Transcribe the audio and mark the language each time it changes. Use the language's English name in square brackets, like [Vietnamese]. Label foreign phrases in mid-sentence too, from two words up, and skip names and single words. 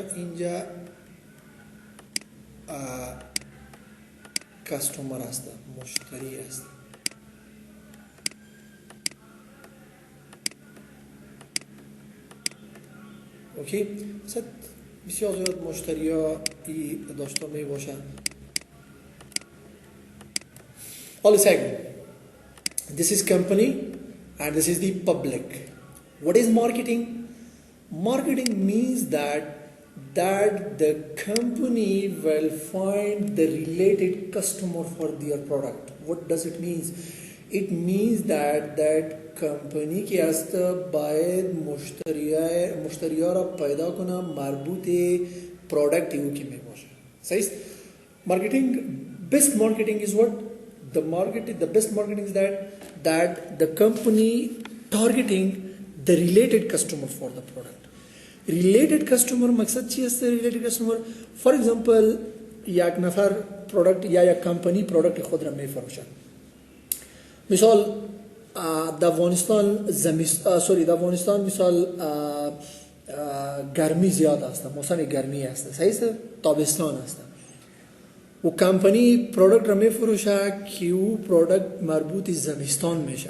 [Persian] اینجا کستومر است، مشتری است. اوکی، مثلا بسیار زیاد مشتری ها ای داشته می باشه. [English] حالا second, this is company and this is the public. What is marketing? Marketing means that the company will find the related customer for their product. What does it mean? It means that company [Persian] کی است باید مشتری‌ها را پیدا کنه مربوط پرودکت او کی می باشه. صحیح. [English] Marketing, best marketing is what? The best marketing is that the company targeting the related customer for the product. Related customer [Persian] مقصد چی است؟ [English] related customer for example [Persian] یک نفر پرودکت یا یک کمپانی پرودکت خود را می فروشد. مثال در افغانستان مثال گرمی زیاد است، موسم گرمی است، صحیح است، تابستان است و کمپانی پرودکت را می فروشه که او پرودکت مربوط زمستان میشه.